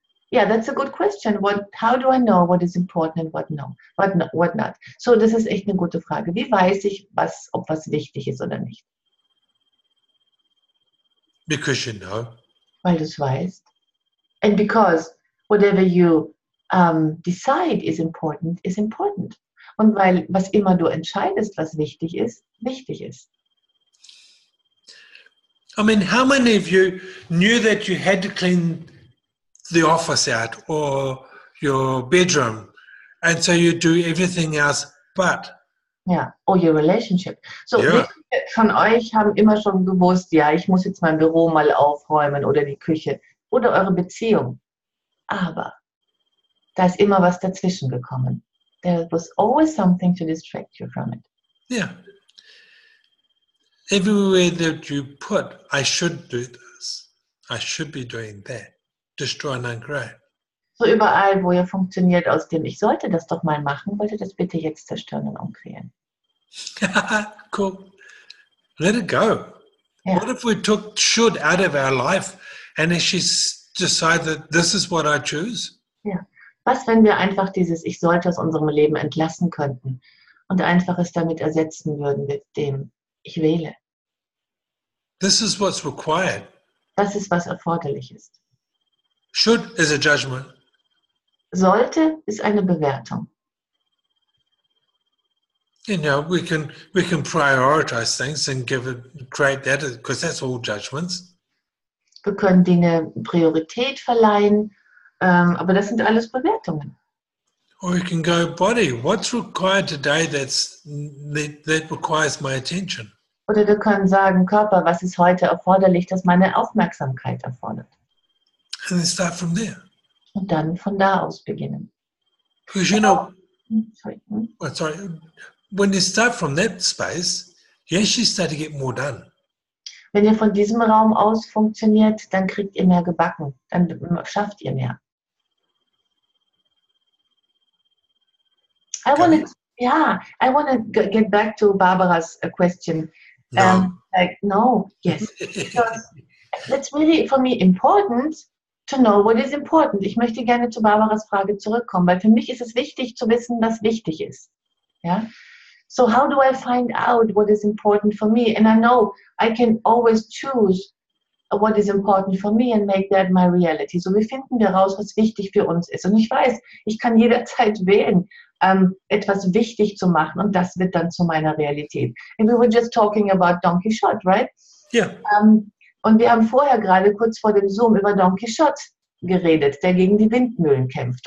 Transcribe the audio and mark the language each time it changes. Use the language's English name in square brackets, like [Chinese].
[English] Yeah, that's a good question. How do I know what is important and what not? [German] So, das ist echt eine gute Frage. Wie weiß ich, ob was wichtig ist oder nicht? [English] Because you know. [German] Weil du es weißt. [English] And because whatever you decide is important, is important. [German] Und weil was immer du entscheidest, was wichtig ist, wichtig ist. [English] I mean, how many of you knew that you had to clean the office out or your bedroom, and so you do everything else but? Ja, or your relationship. So, [German] Ja. Viele von euch haben immer schon gewusst, ja, ich muss jetzt mein Büro mal aufräumen oder die Küche oder eure Beziehung. Aber da ist immer was dazwischen gekommen. [English] There was always something to distract you from it. Yeah. Everywhere that you put, I should do this, I should be doing that, destroy and uncreate. [German] So überall, wo ihr funktioniert aus dem, ich sollte das doch mal machen, wollt ihr das bitte jetzt zerstören und umkreieren. [English] Cool. Let it go. Yeah. What if we took should out of our life and actually decide that this is what I choose? [German] Ja. Was, wenn wir einfach dieses Ich sollte aus unserem Leben entlassen könnten und einfach es damit ersetzen würden mit dem Ich wähle? [English] This is what's required. [German] Das ist, was erforderlich ist. [English] Should is a judgment. [German] Sollte ist eine Bewertung. [English] You know, we can prioritize things and create that because that's all judgments. [German] Wir können Dinge Priorität verleihen, aber das sind alles Bewertungen. [English] Or you can go, body, what's required today that requires my attention? [German] Oder wir können sagen, Körper, was ist heute erforderlich, das meine Aufmerksamkeit erfordert. [English] And then start from there. [German] Und dann von da aus beginnen. [English] Because you know, Sorry. when you start from that space, you actually start to get more done. [German] Wenn ihr von diesem Raum aus funktioniert, dann kriegt ihr mehr gebacken, dann schafft ihr mehr. [English] I want to get back to Barbara's question. No. Yes. Because it's really, for me, important to know what is important. [German] Ich möchte gerne zu Barbaras Frage zurückkommen, weil für mich ist es wichtig zu wissen, was wichtig ist. Ja? [English] So how do I find out what is important for me? And I know I can always choose what is important for me and make that my reality. [German] So wie finden wir raus, was wichtig für uns ist? Und ich weiß, ich kann jederzeit wählen, etwas wichtig zu machen und das wird dann zu meiner Realität. [English] And we were just talking about Don Quixote, right? Yeah. [German] Und wir haben vorher gerade kurz vor dem Zoom über Don Quixote geredet, der gegen die Windmühlen kämpft.